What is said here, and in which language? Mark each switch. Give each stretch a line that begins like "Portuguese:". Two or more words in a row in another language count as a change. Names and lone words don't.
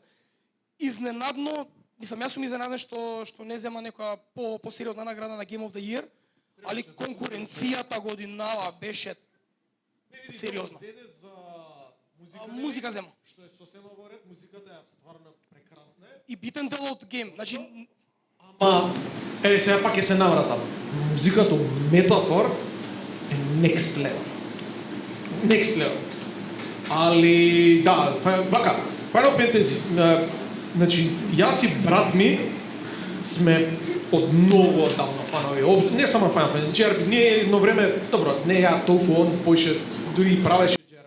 Macedonian: Изненадно, мислам јас сум изненаден што не зема некоја посериозна награда на Game of the Year, али конкуренцијата годинава беше сериозно. Зеде за Музика зема. што е сосема во ред, музиката е стварно прекрасна. И битен дел од гейм. Значи, Ама, сега пак ќе се навратам. Музиката метафор е
English: next level. Next level.
Macedonian: Али, да, вака, Final Fantasy, значи, јас и брат ми сме од многу одамна фанови. Не само Final Fantasy, JRPG, ние едно време, добро, не ја толку, он поише, дури и правеше JRPG.